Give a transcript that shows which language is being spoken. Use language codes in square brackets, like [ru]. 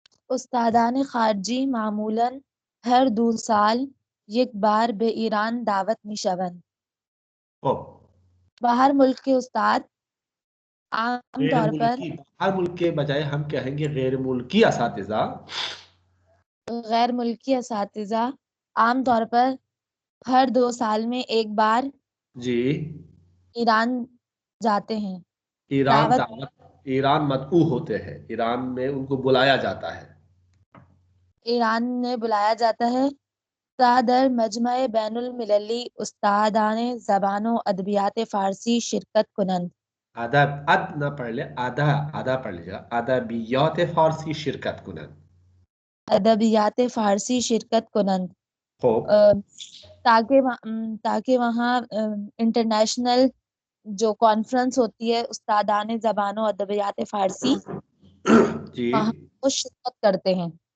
[fa] استادان خارجی معمولاً ہر 2 سال یک بار به ایران دعوت می شوند. [ur] باہر ملک کے استاد عام طور پر ہر ملک کے بجائے ہم کہیں گے غیر ملکی اساتذہ. غیر ملکی اساتذہ عام طور پر ہر 2 سال میں ایک بار جی ایران جاتے ہیں. ایران مدعو ہوتے ہیں، ایران میں ان کو بلایا جاتا ہے. ایران میں بلایا جاتا ہے. [fa] در مجمع بین المللی استادان زبان و ادبیات فارسی شرکت کنند. [ur] اد نہ پڑھ لے، آدھا پڑھ لیجیے گا. [fa] ادبیات فارسی شرکت کنند. ادبیات فارسی شرکت کنند. [ur] تاکہ وہاں انٹرنیشنل جو کانفرنس ہوتی ہے [fa] استادان زبان و ادبیات فارسی [ur] وہاں وہ شرکت کرتے ہیں.